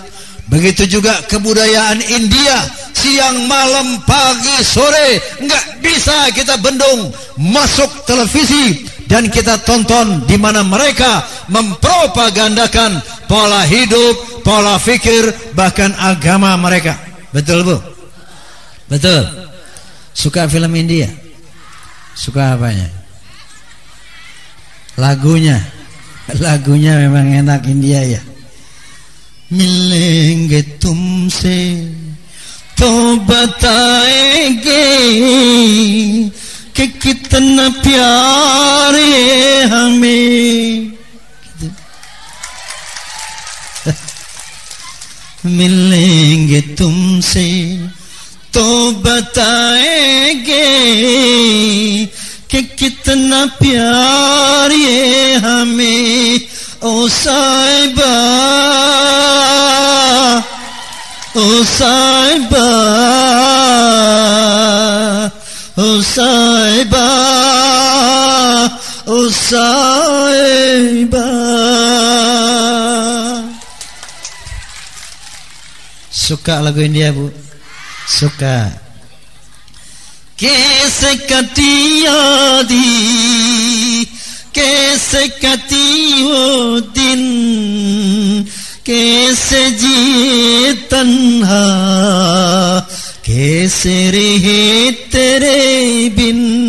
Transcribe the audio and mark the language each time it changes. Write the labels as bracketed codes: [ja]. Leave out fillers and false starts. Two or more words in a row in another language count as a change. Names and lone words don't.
[id] Begitu juga kebudayaan India, siang malam pagi sore nggak bisa kita bendung, masuk televisi dan kita tonton, di mana mereka mempropagandakan pola hidup, pola fikir, bahkan agama mereka. Betul, Bu? Betul. Suka film India? Suka apanya? Lagunya memang enak India ya. [hi] मिलेंगे तुमसे तो बताएंगे कि कितना प्यार है हमें मिलेंगे तुमसे तो बताएंगे कि कितना प्यार ये हमें ओ साहिबा ओ साहिबा ओ साहिबा ओ साहिबा. [id] Suka lagu India, Bu? Suka. [hi] कैसे कटी यादी, कैसे कटी वो दिन, कैसे जिए तन्हा, कैसे रहे तेरे बिन.